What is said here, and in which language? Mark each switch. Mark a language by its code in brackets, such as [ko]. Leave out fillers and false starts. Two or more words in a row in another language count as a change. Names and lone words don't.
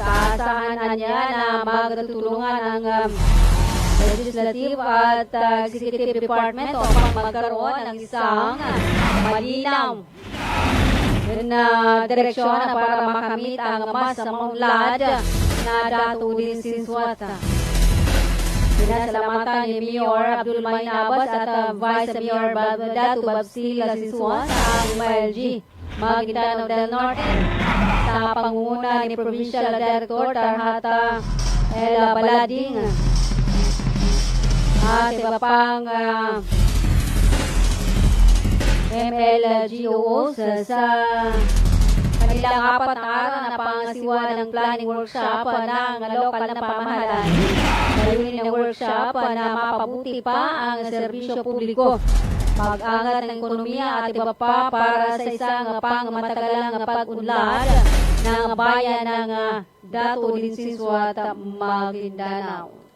[tl] Asahan niya na magtutulungan ang Legislative at [en] Executive Department [tl] upang magkaroon ng isang malinaw na direksyon para makamit ang mas maunlad na Dato Dilisiswata. Pinasalamatan ni Mayor Abdul Main Abbas at Vice Mayor Dato Babsil Siswata ang MLG Maguindanao del Norte sa pangunguna ni [en] Provincial Director [tl] Tarhata El Balading at iba pang MLGOs sa kanilang 4 na araw na pangasiwa ng [en] planning workshop [tl] ng lokal na pamahalaan. Layunin ng workshop na mapabuti pa ang serbisyo publiko, pag-angat ng ekonomiya at iba pa para sa isang pangmatagalang pag-unlad ng bayan ng Dato Dilisiswata, Maguindanao.